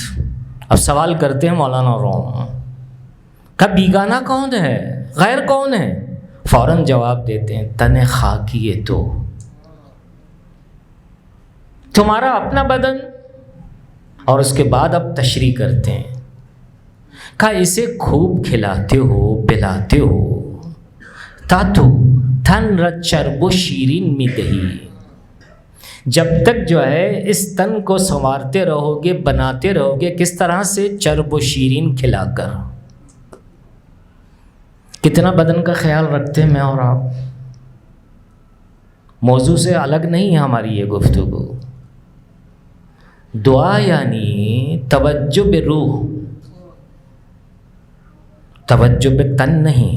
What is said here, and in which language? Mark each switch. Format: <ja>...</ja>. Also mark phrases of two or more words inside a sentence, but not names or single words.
<ur>اب سوال کرتے ہیں مولانا روم، کہ بیگانہ کون ہے، غیر کون ہے؟ فوراً جواب دیتے ہیں تن خاکی ہے، تو تمہارا اپنا بدن۔ اور اس کے بعد اب تشریح کرتے ہیں، کہا اسے خوب کھلاتے ہو پلاتے ہو</ur> <fa>تا تو تن را چرب و شیرین می دہی،</fa> <ur>جب تک جو ہے اس تن کو سنوارتے رہو گے، بناتے رہو گے، کس طرح سے؟</ur> <fa>چرب و شیرین</fa> <ur>کھلا کر۔ کتنا بدن کا خیال رکھتے ہیں میں اور آپ؟ موضوع سے الگ نہیں ہے ہماری یہ گفتگو۔ دعا یعنی توجہ بے روح، توجہ بے تن نہیں۔</ur>